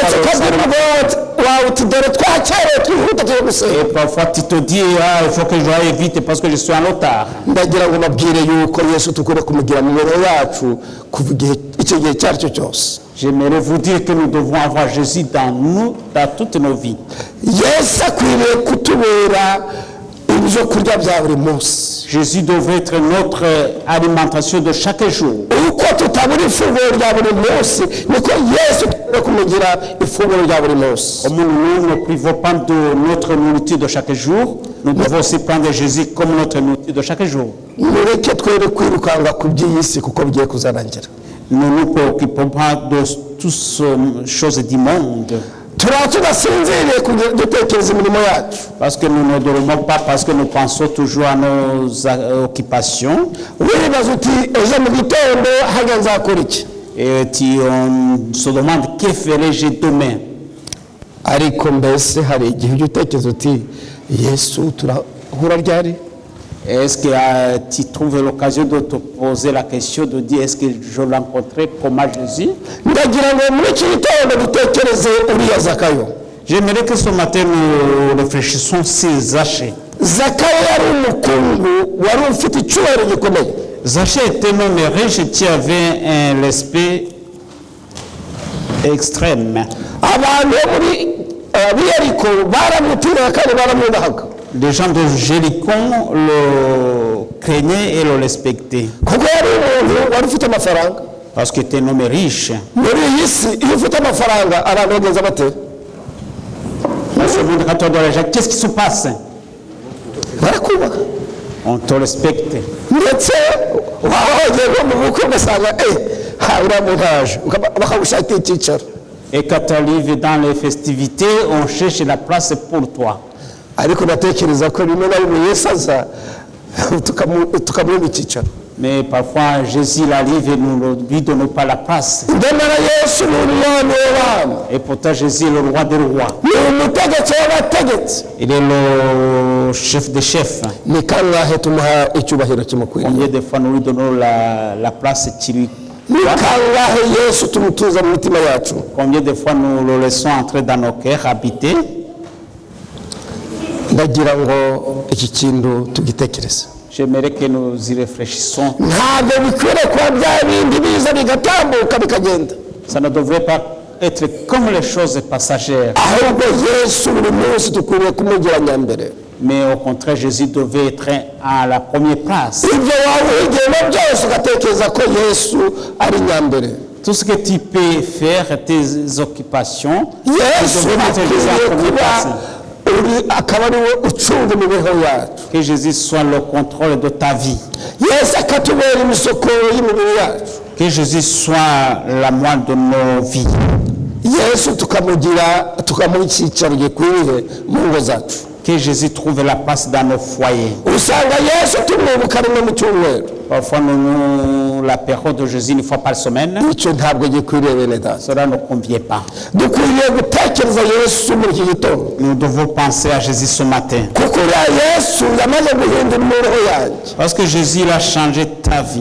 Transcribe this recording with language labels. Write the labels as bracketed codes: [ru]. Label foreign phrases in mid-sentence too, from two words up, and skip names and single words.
[fr] Et parfois tu te dis il faut que je aille vite parce que je suis en retard. J'aimerais vous dire que nous devons avoir Jésus dans toutes nos vies. [rw] ibyo kurya bya buri munsi. [fr] Jésus devrait être notre alimentation de chaque jour. [rw] uko tutabura ifunguro rya buri munsi niko Yesu ari kumugira ifunguro rya buri munsi. [fr] Comme nous ne privons pas de notre nourriture de chaque jour, nous devons aussi prendre Jésus comme notre nourriture de chaque jour. [rw] mureke twere kwirukanga ku by'iyi si kuko bigiye kuzarangira. [fr] Nous ne nous préoccupons pas de toutes ces choses du monde. [rw] turaba tudasinziriye dutekereza imirimo yacu. [fr] Parce que nous ne dormons pas, parce que nous pensons toujours à nos occupations. [rw] wibaza uti ejo mu gitondo hajya nzakora iki. [fr] Et on se demande que ferai-je demain. [rw] ariko mbese hari igihe ujya utekereza uti Yesu turahura ryari. [fr] Est-ce que tu trouves l'occasion de te poser la question de dire est-ce que je rencontrerai comment Jésus? [rw] ndagira ngo muri iki gitondo dutekereze uriya Zakayo. [fr] J'aimerais que ce matin nous réfléchissions sur Zachée. [rw] Zakayo yari umukungu wari ufite icyubahiro gikomeye. [fr] Zachée était un homme riche qui avait un respect extrême. [rw] abantu bo muri b'Yeriko baramutiraga kandi baramwubahaga. [fr] Les gens de Jéricon le craignaient et le respectaient. [rw] kuko yari umuntu wari ufite amafaranga. [fr] Parce qu'il était un homme riche. [rw] muri iyi si iyo ufite amafaranga abantu bagenza bate. [fr] Dans ce monde, quand tu as de l'argent, qu'est-ce qui se passe? [rw] barakubaha. [fr] On te respecte. [rw] ndetse waba wagiye nko mu bukwe ugasanga uriya muntu aje bakagushakira icyicaro. [fr] Et quand tu arrives dans les festivités, on cherche la place pour toi. [rw] ariko ndatekereza ko rimwe na rimwe Yesu aza tukamuha icyicaro. [fr] Mais parfois, Jésus arrive et nous ne lui donnons pas la place. [rw] ndemera Yesu ni umwami w'abami. [fr] Et pourtant, Jésus est le roi des rois. [rw] ni umutegetsi w'abategetsi. [fr] Il est le chef des chefs. [rw] ni kangahe tumuha icyubahiro kimukwiriye. [fr] Combien de fois nous lui donnons la place qui lui [rw] ni kangahe Yesu tumutuza mu mitima yacu. [fr] Combien de fois nous le laissons entrer dans nos cœurs, habiter? [rw] ndagira ngo iki kintu tugitekereze. [fr] J'aimerais que nous y réfléchissions. [rw] ntabwo bikwiriye kuba bya bindi biza bigatambuka bikagenda. [fr] Ça ne devrait pas être comme les choses passagères. [rw] ahubwo Yesu buri munsi dukwiriye kumugira nyambere. [fr] Mais au contraire, Jésus devait être à la première place. [rw] ibyo waba wigiyemo byose ugatekereza ko Yesu ari nyambere. [fr] Tout ce que tu peux faire, tes occupations, tu Yesu devrais mettre Jésus [rw] akwiriye [fr] en première [rw] kuba [fr] place. [rw] akaba ari we ucunga imibereho yacu. [fr] Que Jésus soit le contrôle de ta vie. [rw] Yesu akatubera imisokoro y'imibiri yacu. [fr] Que Jésus soit la moelle de nos vies. [rw] Yesu tukamuha icyicaro gikwiriye mu ngo zacu. [fr] Que Jésus trouve la place dans nos foyers. [rw] usanga Yesu tumwibuka rimwe mu cyumweru. [fr] Parfois, nous la période de Jésus une fois par semaine. [rw] icyo ntabwo gikwiriye bene data. [fr] Cela ne convient pas. [rw] dukwiriye gutekereza Yesu muri iki gitondo. [fr] Nous devons penser à Jésus ce matin. [rw] kuko uriya Yesu yamaze guhindura imibereho yanjye. [fr] Parce que Jésus a changé ta vie.